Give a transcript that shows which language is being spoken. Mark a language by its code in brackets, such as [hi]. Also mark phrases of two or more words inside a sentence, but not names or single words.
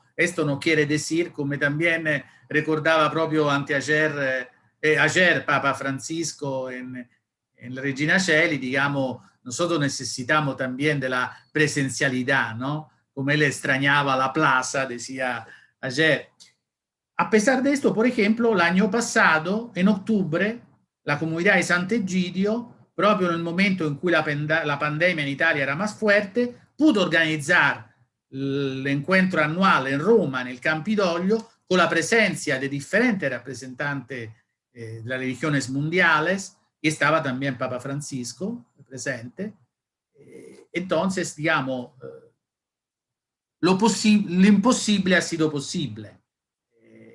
[es] Esto no quiere decir, como también recordaba proprio anteayer, ayer Papa Francisco en la Regina Coeli, digamos, nosotros necesitamos también de la presencialidad, ¿no? Como él extrañaba la plaza, decía ayer. A pesar de esto, por ejemplo, el año pasado, en octubre, la comunidad de Sant'Egidio, [it] proprio nel momento in cui la pandemia in Italia [es] era más fuerte, pudo [it] organizzare l'encuentro annuale in Roma, nel Campidoglio, [es] con la presencia de diferentes representantes de las religiones mundiales, y estaba también Papa Francisco presente. Entonces, digamos, lo imposible ha sido posible.